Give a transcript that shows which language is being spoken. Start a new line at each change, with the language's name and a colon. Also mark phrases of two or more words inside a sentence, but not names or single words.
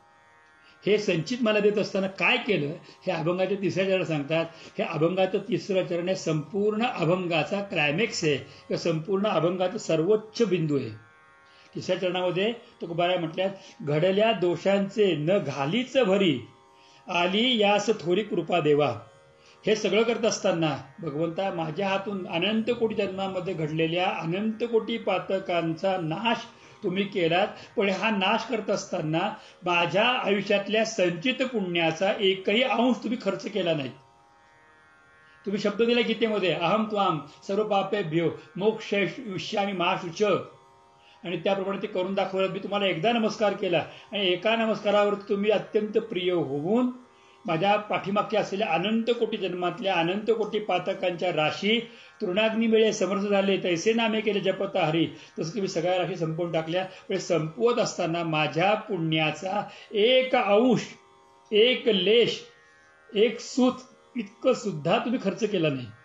Marathi: हे संचित मला देत असताना काय केलं हे अभंगाच्या 3ऱ्या चरणात सांगतात. हे अभंगाचं 3रं चरण आहे, संपूर्ण अभंगाचा क्लायमॅक्स आहे किंवा संपूर्ण अभंगाचा सर्वोच्च बिंदू आहे. 3ऱ्या चरणामध्ये तुकोबाराय म्हटल्यात, घडल्या दोषांचे न घालीच भरी, आली यास थोरी कृपा देवा. हे सगळं करत असताना भगवंता, माझ्या हातून अनंत कोटी जन्मांमध्ये घडलेल्या अनंत कोटी पातकांचा नाश तुम्ही केलात, पण हा नाश करत असताना माझ्या आयुष्यातल्या संचित पुण्याचा एकही अंश तुम्ही खर्च केला नाही. तुम्ही शब्द दिला गीतेमध्ये,
Sanskrit: अहम त्वाम सर्व पापेभ्यो मोक्षयिष्यामि मा शुच,
Marathi: आणि त्याप्रमाणे ते करून दाखवलं. मी तुम्हाला एकदा नमस्कार केला आणि एका नमस्कारावर तुम्ही अत्यंत प्रिय होऊन माझ्या पाठीमागच्या असलेल्या अनंत कोटी जन्मातल्या अनंत कोटी पातकांच्या राशी तृणाग्नी मिळे समर्थ झाले, तैसे नामे केले जपता हरी. तसं तुम्ही सगळ्या राशी संपवून टाकल्या. पण संपवत असताना माझ्या पुण्याचा एक अंश, एक लेश, एक सूत इतकं सुद्धा तुम्ही खर्च केला नाही.